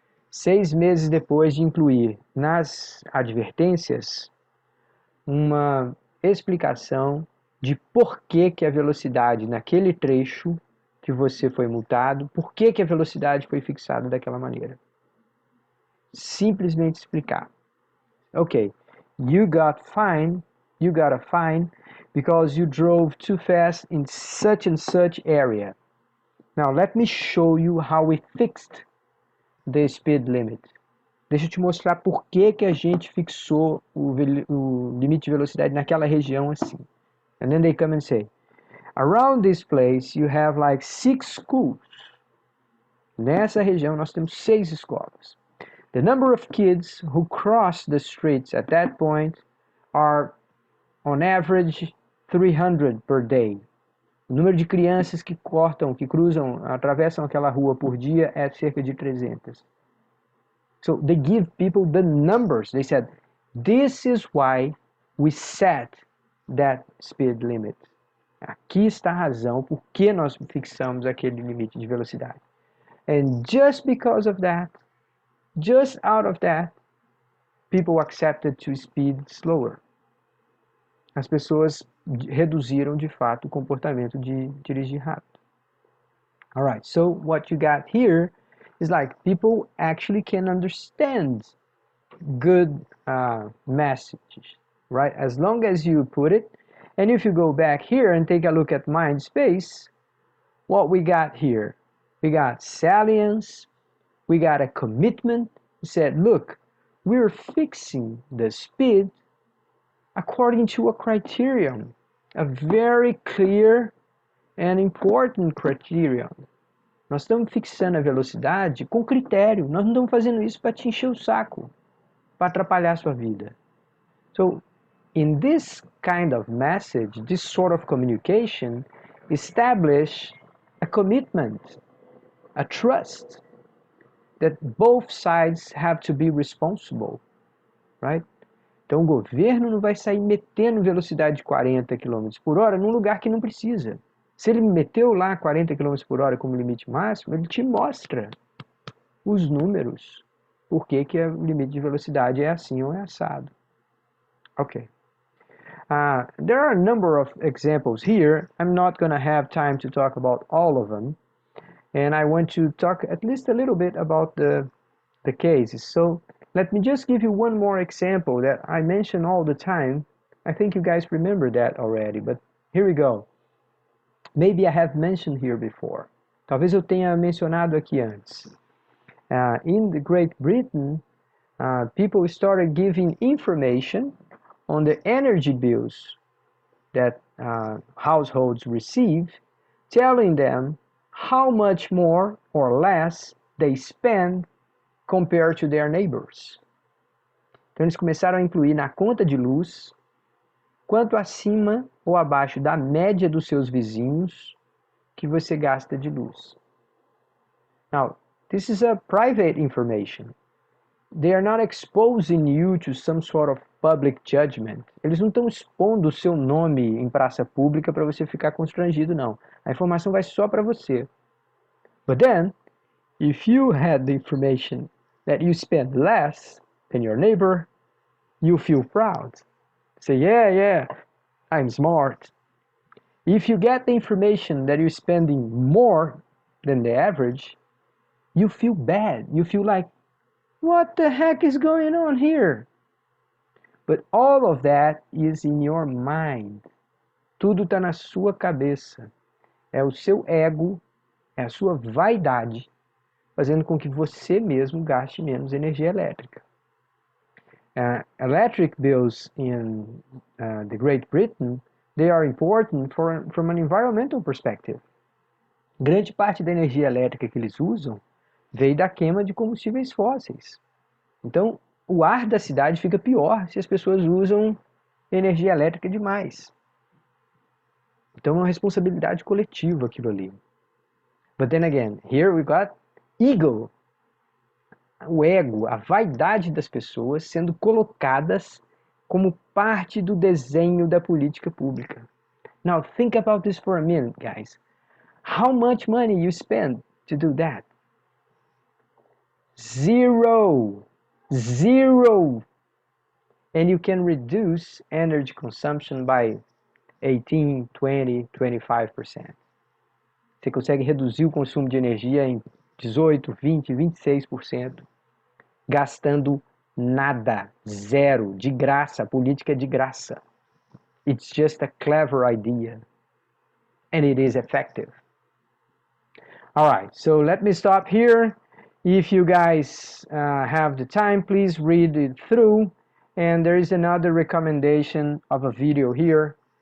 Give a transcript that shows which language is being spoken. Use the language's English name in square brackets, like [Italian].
[Portuguese] 6 meses depois de incluir nas advertências uma explicação de por que a velocidade naquele trecho que você foi multado, por que a velocidade foi fixada daquela maneira. Simplesmente explicar. [English] Okay, you got a fine because you drove too fast in such and such area. Now let me show you how we fixed the speed limit. [Portuguese] Deixa eu te mostrar por que a gente fixou o limite de velocidade naquela região assim. [English] And then they come and say, around this place you have like 6 schools. [Portuguese] Nessa região nós temos 6 escolas. [English] The number of kids who cross the streets at that point are on average 300 per day. [Portuguese] O número de crianças que cruzam, atravessam aquela rua por dia é cerca de 300. [English] So they give people the numbers. They said, this is why we set that speed limit. [Portuguese] Aqui está a razão por que nós fixamos aquele limite de velocidade. [English] And just because of that, just out of that, people accepted to speed slower. [Portuguese] As pessoas reduziram de fato o comportamento de dirigir rápido. [English] Alright, so what you got here is like people actually can understand good messages, right? As long as you put it. And if you go back here and take a look at mind space, what we got here? We got salience, we got a commitment. We said, look, we're fixing the speed according to a criterion, a very clear and important criterion. [Portuguese] Nós estamos fixando a velocidade com critério. Nós não estamos fazendo isso para te encher o saco, para atrapalhar a sua vida. [English] So, in this kind of message, this sort of communication, establish a commitment, a trust that both sides have to be responsible, right? [Portuguese] Então o governo não vai sair metendo velocidade de 40 km por hora num lugar que não precisa. Se ele meteu lá 40 km por hora como limite máximo, ele te mostra os números, por que o limite de velocidade é assim ou é assado. Ok. [English] There are a number of examples here. I'm not going to have time to talk about all of them. And I want to talk at least a little bit about the cases. So let me just give you one more example that I mention all the time. I think you guys remember that already, but here we go. Maybe I have mentioned here before. [Portuguese] Talvez eu tenha mencionado aqui antes. [English] In the Great Britain, people started giving information on the energy bills that households receive, telling them how much more or less they spend compared to their neighbors. [Portuguese] Então eles começaram a incluir na conta de luz quanto acima ou abaixo da média dos seus vizinhos que você gasta de luz. [English] Now, this is a private information. They are not exposing you to some sort of public judgment. [Portuguese] Eles não estão expondo o seu nome em praça pública para você ficar constrangido, não. A informação vai só para você. [English] But then, if you had the information that you spend less than your neighbor, you feel proud. Say, yeah, I'm smart. If you get the information that you're spending more than the average, you feel bad. You feel like, what the heck is going on here? But all of that is in your mind. [Portuguese] Tudo está na sua cabeça. É o seu ego, é a sua vaidade, fazendo com que você mesmo gaste menos energia elétrica. [English] Electric bills in the Great Britain, they are important from an environmental perspective. [Portuguese] Grande parte da energia elétrica que eles usam veio da queima de combustíveis fósseis. Então, o ar da cidade fica pior se as pessoas usam energia elétrica demais. Então é uma responsabilidade coletiva aquilo ali. [English] But then again, here we got ego, [Portuguese] o ego, a vaidade das pessoas sendo colocadas como parte do desenho da política pública. [English] Now think about this for a minute, guys. How much money you spend to do that? Zero. Zero. And you can reduce energy consumption by 18, 20, 25%. [Portuguese] Você consegue reduzir o consumo de energia em 18, 20, 26%, gastando nada, zero, de graça, política de graça. [English] It's just a clever idea, and it is effective. All right, so let me stop here. If you guys have the time, please read it through. And there is another recommendation of a video here.